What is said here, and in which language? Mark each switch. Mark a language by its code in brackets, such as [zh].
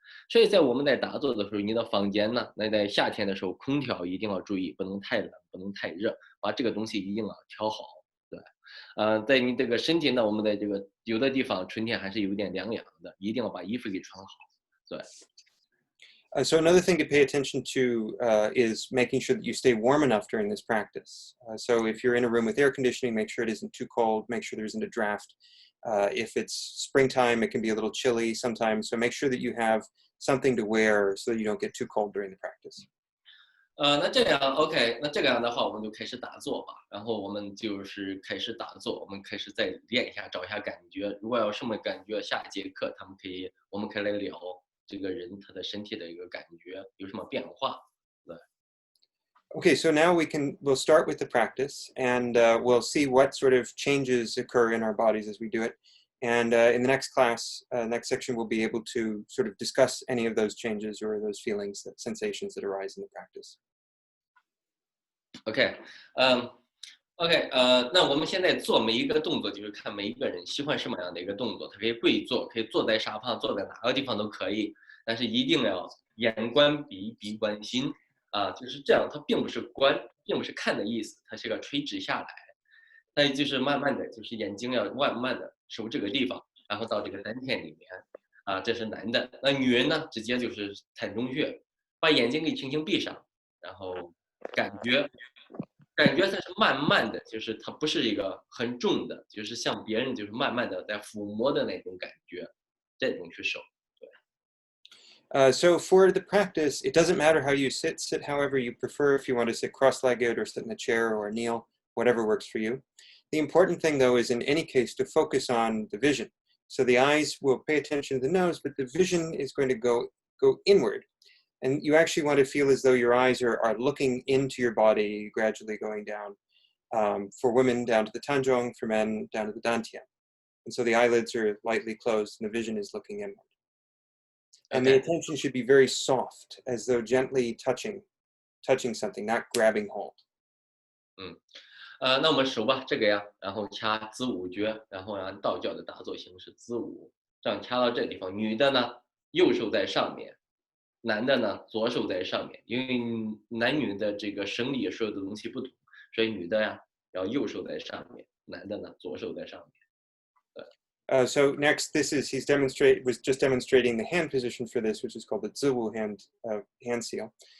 [zh] 所以在我们在打坐的时候，你的房间呢，那在夏天的时候，空调一定要注意，不能太冷，不能太热，把这个东西一定要调好。对。在你这个身体呢，我们在这个有的地方春天还是有点凉凉的，一定要把衣服给穿好。对。 [en] So another thing to pay attention to is making sure that you stay warm enough during this practice. So if you're in a room with air conditioning, make sure it isn't too cold, make sure there isn't a draft. If it's springtime, it can be a little chilly sometimes. So make sure that you have something to wear so that you don't get too cold during the practice. [zh] 那这样 OK，那这样的话，我们就开始打坐吧。然后我们就是开始打坐，我们开始再练一下，找一下感觉。如果有什么感觉，下一节课我们可以来聊这个人他的身体的一个感觉有什么变化。对。 [en] Okay, so now we'll start with the practice, and we'll see what sort of changes occur in our bodies as we do it. And in the next class, next section, we'll be able to sort of discuss any of those changes or those feelings, that sensations that arise in the practice. [zh] OK，OK，那我们现在做每一个动作，就是看每一个人喜欢什么样的一个动作。他可以跪坐，可以坐在沙发上，坐在哪个地方都可以，但是一定要眼观鼻，鼻观心啊，就是这样。它并不是观，并不是看的意思，它是个垂直下来。那就是慢慢的就是眼睛要慢慢的收这个地方，然后到这个丹田里面啊，这是男的。那女人呢，直接就是膻中穴，把眼睛给轻轻闭上，然后感觉它是慢慢的，就是它不是一个很重的，就是像别人就是慢慢的在抚摸的那种感觉，这种去手。 [en] So for the practice, it doesn't matter how you sit however you prefer. If you want to sit cross-legged or sit in a chair or kneel, whatever works for you. The important thing, though, is in any case to focus on the vision. So the eyes will pay attention to the nose, but the vision is going to go inward. And you actually want to feel as though your eyes are looking into your body, gradually going down. For women, down to the tanzhong, for men, down to the dantian. And so the eyelids are lightly closed and the vision is looking inward. And the attention should be very soft, as though gently touching something, not grabbing hold. [zh] 那我们手吧，这个呀，然后掐子午诀，然后按道教的打坐形式子午，这样掐到这地方。女的呢，右手在上面，男的呢，左手在上面。因为男女的这个生理所有的东西不同，所以女的呀要右手在上面，男的呢左手在上面。 [en] So next, was just demonstrating the hand position for this, which is called the ziwu hand seal.